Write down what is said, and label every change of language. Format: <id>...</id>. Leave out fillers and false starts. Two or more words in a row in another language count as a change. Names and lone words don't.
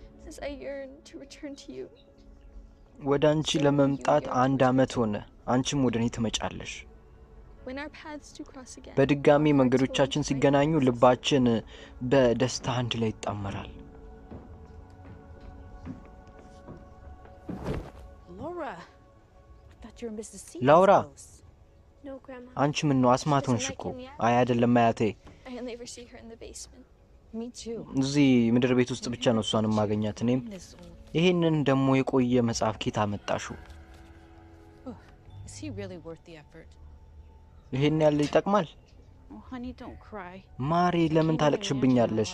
<en>as I yearn to return to you.</en> <am>ወደ አንቺ ለመምጣት 1 አመት ሆነ። አንቺም ወደ እኔ ትመጫለሽ።</am> <en>When our paths do cross again.</en> <am>በድጋሚ መንገዶቻችን ሲገናኙ ልባችን በደስታ አንድ ላይ ይጣመራል።</am> <en>Laura, I thought you were Mrs. C.</en> <am>ላውራ</am> <en>No, Grandma.</en> <am>አንቺ ምን ነው አስማት ሆንሽ እኮ። አይ አይደለም አያቴ።</am> <en>I only ever see her in the basement. Me too.</en> <am>እዚህ ምድር ቤት ውስጥ ብቻ ነው እሷን ማገኛት። እኔም ይሄንን ደሞ የቆየ መጽሐፍ ኬታ መጣሹ።</am> <en>Is he really worth the effort?</en> <am>ይሄን ያለ ይጠቅማል?</am> <en>Oh, honey, don't cry.</en> <am>ማሪ ለምን ታለቅሽብኛለሽ?</am>